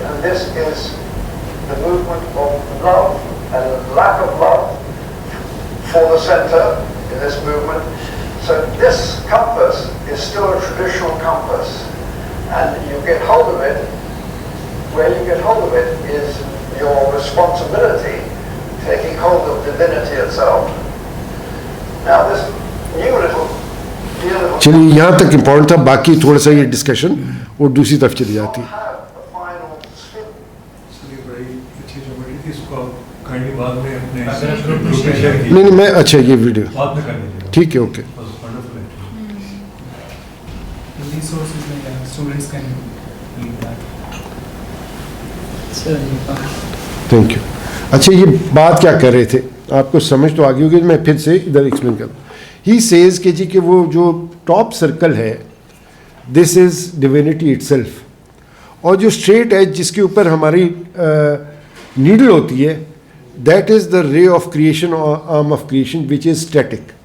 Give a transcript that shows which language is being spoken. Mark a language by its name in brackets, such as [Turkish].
[English] and this is the movement of love and lack of love for the center in this movement. So this compass is still a traditional compass, and you get hold of it. Where you get hold of it is your responsibility, taking hold of divinity itself. Now this new little dear little [Hindi] चलिए यहाँ तक important था, बाकी थोड़ा सा ये discussion और दूसरी तरफ चली जाती। [English] have the final spin. [Hindi] ये बड़ी अच्छी ज्योमेट्री थी, इसको आप काइंडली बाद में अपने ग्रुप में शेयर कीजिए। नहीं मैं अच्छा ये वीडियो बाद में कर लीजिए। ठीक है, ओके। वंडरफुल है। [English] Resources like students can read that. Thank you. [Hindi] अच्छा ये बात क्या कर रहे थे, आपको समझ तो आ गई होगी, मैं फिर से इधर एक्सप्लेन करूँ। ही सेज कि जी कि वो जो टॉप सर्कल है [English] this is divinity itself, [Hindi] और जो स्ट्रेट एज जिसके ऊपर हमारी नीडल होती है [English] that is the ray of creation और arm of creation which is static,